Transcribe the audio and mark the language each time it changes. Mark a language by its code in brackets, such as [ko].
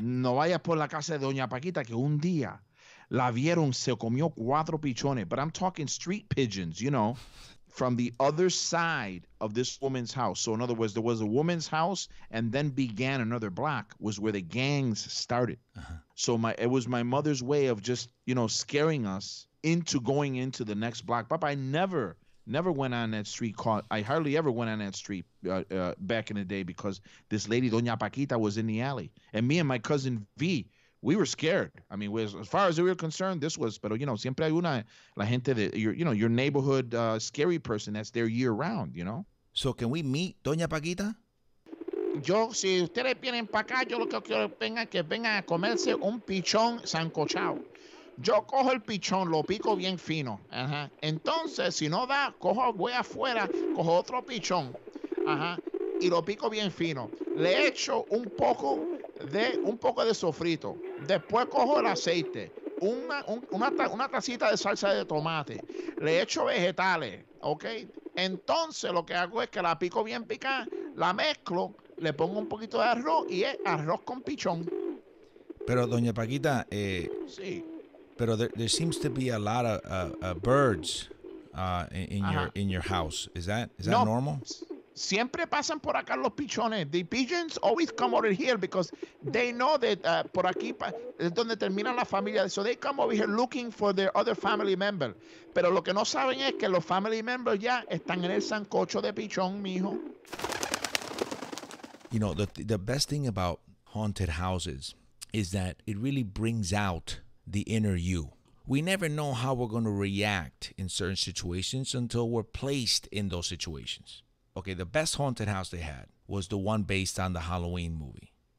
[es] No vayas por la casa de Doña Paquita, que un día la vieron, se comió 4 pichones. [en] But I'm talking street pigeons, you know, from the other side of this woman's house. So in other words, there was a woman's house, and then began another block was where the gangs started. Uh-huh. So it was my mother's way of just, you know, scaring us into going into the next block. Papa, I never went on that street. I hardly ever went on that street back in the day, because this lady, Doña Paquita, was in the alley. And me and my cousin V, we were scared. I mean, as far as we were concerned, this was, pero, you know, [es] siempre hay la gente de, [en] your neighborhood scary person that's there year round, you know? So can we meet Doña Paquita? [es] Yo, si ustedes vienen para acá, yo lo que quiero que vengan a comerse un pichón sancochado. Yo cojo el pichón, lo pico bien fino. Ajá. Entonces, si no da, voy afuera, cojo otro pichón. Ajá. Y lo pico bien fino. Le echo un poco de sofrito. Después cojo el aceite. Una tacita de salsa de tomate. Le echo vegetales. ¿Ok? Entonces, lo que hago es que la pico bien picada, la mezclo, le pongo un poquito de arroz y es arroz con pichón. Pero, Doña Paquita, sí. [en] Pero there seems to be a lot of birds in your house. Is that normal? [es] Siempre pasan por acá los pichones. [en] The pigeons always come over here because they know that [es] por aquí es donde termina la familia. [en] So they come over here looking for their other family member. [es] Pero lo que no saben es que los [en] family members [es] ya están en el sancocho de pichón, mijo. [en] You know, the best thing about haunted houses is that it really brings out the inner you. We never know how we're going to react in certain situations until we're placed in those situations. Okay, the best haunted house they had was the one based on the Halloween movie.